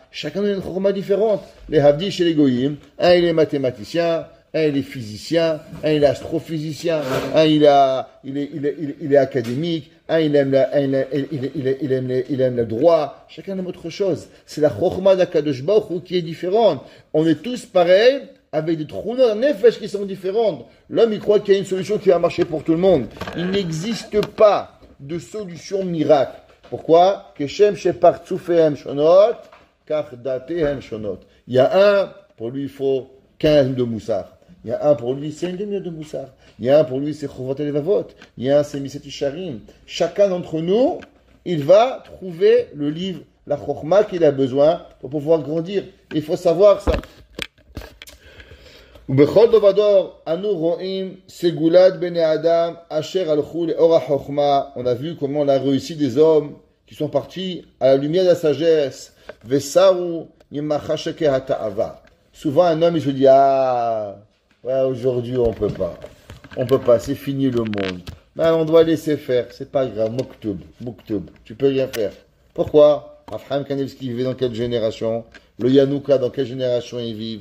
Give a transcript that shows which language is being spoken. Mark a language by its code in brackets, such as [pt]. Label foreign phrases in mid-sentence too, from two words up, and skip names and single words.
[fr] Chacun a une chokhmah différente. Les havdil chez les goyim, un, il est mathématicien, un, il est physicien, un, il est astrophysicien, un, il est académique, un, il aime le droit. Chacun aime autre chose. C'est la chokhmah d' [he] הקדוש ברוך הוא [fr] qui est différente. On est tous pareils, avec des trous dans nefesh qui sont différentes. L'homme, il croit qu'il y a une solution qui va marcher pour tout le monde. Il n'existe pas de solution miracle. Pourquoi? [he] כשם שפרצופיהם שונות, כך דעותיהם שונות. [fr] Il y a un, pour lui, il faut 15 de moussard. Il y a un pour lui, c'est une demi-heure de moussard. Il y a un pour lui, c'est Chovot Levavot. Il y a un, c'est Miset Isharim. Chacun d'entre nous, il va trouver le livre, la chokhmah qu'il a besoin pour pouvoir grandir. Il faut savoir ça. [he] ובכל דובדור אנו רואים סגולת בני אדם אשר הלכו לאור החוכמה. [fr] On a vu comment on a réussi des hommes qui sont partis à la lumière de la sagesse. [he] וסרו ממחשקי התאווה. [fr] Souvent un homme il se dit ouais, aujourd'hui on peut pas, c'est fini le monde. Mais on doit laisser faire, c'est pas grave, Mouktoub, tu peux rien faire. Pourquoi? Abraham Kanevski vivait dans quelle génération? Le Yanouka, dans quelle génération il vit?